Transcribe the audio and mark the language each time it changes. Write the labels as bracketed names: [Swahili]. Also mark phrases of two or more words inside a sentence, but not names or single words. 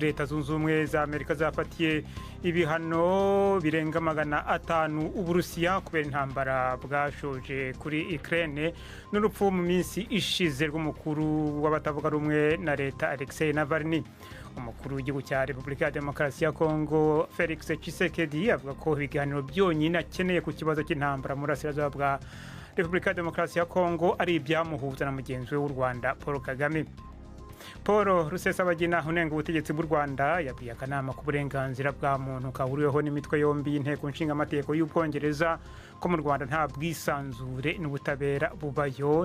[Kinyarwanda] Leta zunze ubumwe za Amerika zafatiye ibihano birenga 500 Uburusiya kubera intambara bwashoje kuri Ukraine n'urupfu mu minsi ishize rw'umukuru w'abatavuga rumwe na leta Alexei Navalny. Umukuru w'igihugu cya Repubulika ya Demokarasi ya Kongo Felix Tshisekedi avuga ko ibiganiro byonyine akeneye ku kibazo cy'intambara muri Burasirazuba bwa Repubulika ya Demokarasi ya Kongo ari ibyamuhuza na mugenzi we w'u Rwanda Paul Kagame. Paul Rusesabagina unenga ubutegetsi bw'u Rwanda yabwiye akanama k'uburenganzira bwa muntu kahuriweho n'imitwe yombi y'inteko nshinga amategeko y'Ubwongereza ko mu Rwanda nta bwisanzure n'ubutabera bubayo.